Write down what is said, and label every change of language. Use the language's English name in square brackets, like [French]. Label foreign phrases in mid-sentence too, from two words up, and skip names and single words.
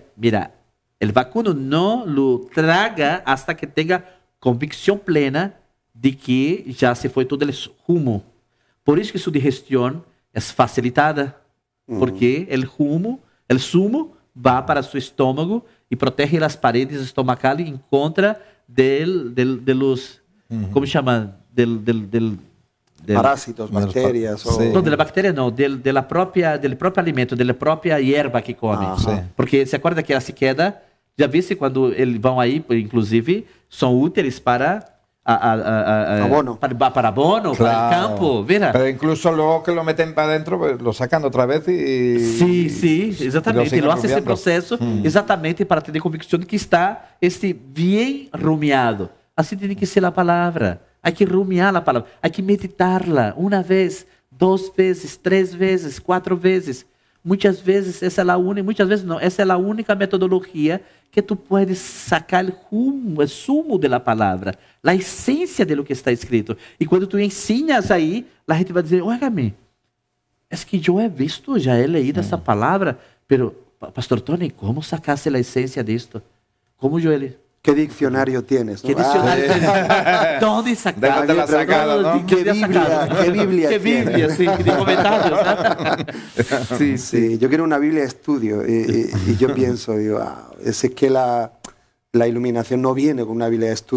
[Portuguese] Mira, o vacuno não [Spanish] lo traga hasta [Portuguese] que tenha convicção plena de que já se foi todo o rumo. Por isso que sua digestão é facilitada, porque o sumo vai para seu estômago e protege as paredes estomacais em contra [Spanish] de los, [Portuguese] como chama? [Spanish] Parásitos, bacterias. [Portuguese] Não, da bactéria não, del próprio alimento, da própria hierba que come. Porque se acorda que a sequeda, já viste quando eles vão aí, inclusive, são úteis para abono. [Spanish] Para abono, claro. Para el campo, mira. Pero incluso luego que lo meten para adentro, pues, lo sacan otra vez y... Sí, [Portuguese] exatamente. E [Spanish] lo hace [Portuguese] esse processo exatamente para ter convicção de que está bem rumiado. Assim tem que ser a palavra. Há que rumiar a palavra. Há que meditar-la uma vez, 2 vezes, 3 vezes, 4 vezes. Muitas vezes essa é a única, muitas vezes não, essa é a única metodologia que [Spanish] tu puedes sacar [Portuguese] o sumo da palavra, a essência [Spanish] de lo que [Portuguese] está escrito. E quando tu ensinas aí, a gente vai dizer, oiga-me, é que eu [Spanish] he visto, [Portuguese] já [Spanish] he leído [Portuguese] essa palavra, pero, Pastor Tony, como sacaste a essência disto? Como eu he... [Spanish] ¿Qué diccionario tienes? ¿No? ¿Qué diccionario tienes? ¿Dónde sacaste? ¿De dónde la has sacado, no? ¿Qué Biblia ¿Qué Biblia? Sí, de comentarios. Sí, yo quiero una Biblia de estudio y yo pienso, digo, es que la iluminación no viene con una Biblia de estudio.